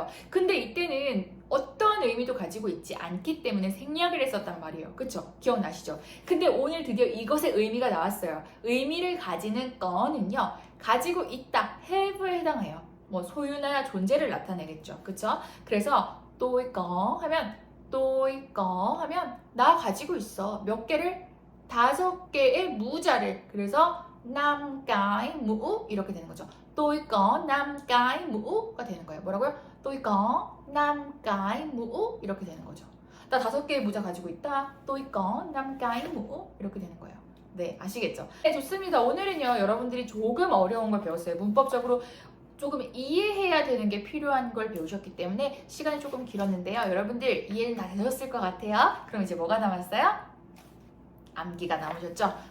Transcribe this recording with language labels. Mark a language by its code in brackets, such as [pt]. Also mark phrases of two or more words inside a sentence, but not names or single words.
[ko] 근데 이때는 어떤 의미도 가지고 있지 않기 때문에 생략을 했었단 말이에요. 그쵸? 기억나시죠? 근데 오늘 드디어 이것의 의미가 나왔어요. 의미를 가지는 거는요, 가지고 있다, have에 해당해요. 뭐 소유나 존재를 나타내겠죠. 그쵸? 그래서 [vi] tôi có [ko] 하면 나 가지고 있어. 몇 개를? 5개의 무자를. 그래서 [vi] năm cái mũ [ko] 이렇게 되는 거죠. [vi] tôi có 5 cái mũ [ko] 가 되는 거예요. 뭐라고요? [vi] tôi có 5 cái mũ [ko] 이렇게 되는 거죠. 나 5개의 모자 가지고 있다. [vi] tôi có 5 cái mũ [ko] 이렇게 되는 거예요. 네, 아시겠죠? 네, 좋습니다. 오늘은요, 여러분들이 조금 어려운 걸 배웠어요. 문법적으로 조금 이해해야 되는 게 필요한 걸 배우셨기 때문에 시간이 조금 길었는데요. 여러분들 이해는 다 되셨을 것 같아요. 그럼 이제 뭐가 남았어요? 암기가 남으셨죠? 화이팅 해보시고요.